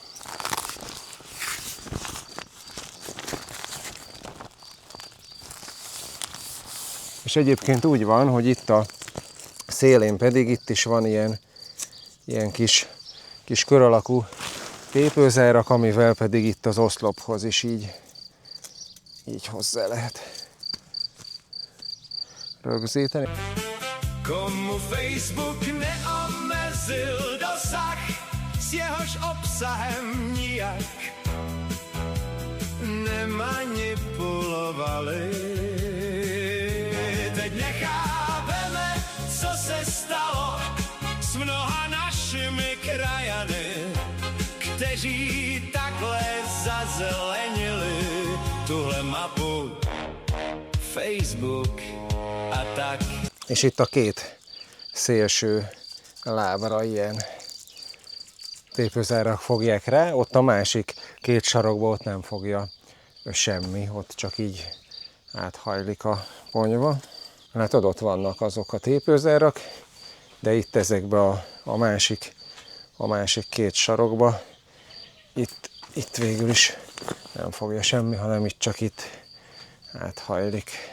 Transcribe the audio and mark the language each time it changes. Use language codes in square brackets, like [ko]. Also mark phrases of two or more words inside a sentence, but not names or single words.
[hu] És egyébként úgy van, hogy itt a szélén pedig itt is van ilyen kis kör alakú tépőzárak, amivel pedig itt az oszlophoz is így hozzá lehet rögzíteni. [cs] Komu Facebook neomezil dosah, s jehož obsahem nijak nemanipulovali. Teď nechápeme, co se stalo s mnoha našimi krajany, kteří takhle zazelenili tuhle mapu Facebook a tak. [hu] És itt a két szélső lábra ilyen tépőzárak fogják rá, ott a másik két sarokba ott nem fogja semmi, ott csak így áthajlik a ponyva. Látod, ott vannak azok a tépőzárak, de itt ezekbe a másik két sarokba, itt végül is nem fogja semmi, hanem itt csak itt áthajlik.